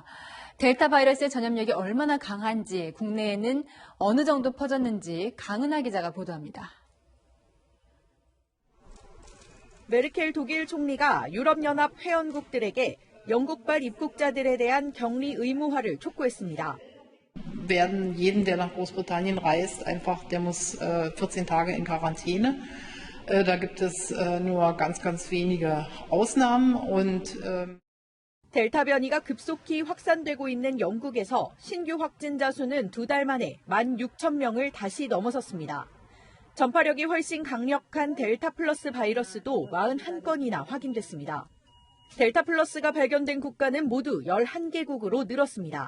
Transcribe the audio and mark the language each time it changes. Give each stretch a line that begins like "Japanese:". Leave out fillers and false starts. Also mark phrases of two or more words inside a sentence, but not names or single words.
Korean: 델타 바이러스의 전염력이 얼마나 강한지, 국내에는 어느 정도 퍼졌는지 강은하 기자가 보도합니다. 메르켈 독일 총리가 유럽연합 회원국들에게 영국발 입국자들에 대한 격리 의무화를 촉구했습니다.
German: werden jeden, der nach Großbritannien reist, einfach, der muss 14 Tage in Quarantäne. Da gibt es nur ganz, ganz wenige Ausnahmen und
Korean: 델타 변이가 급속히 확산되고 있는 영국에서 신규 확진자 수는 2달 만에 16,000명을 다시 넘어섰습니다. 전파력이 훨씬 강력한 델타 플러스 바이러스도 41건이나 확인됐습니다. 델타 플러스가 발견된 국가는 모두 11개국으로 늘었습니다.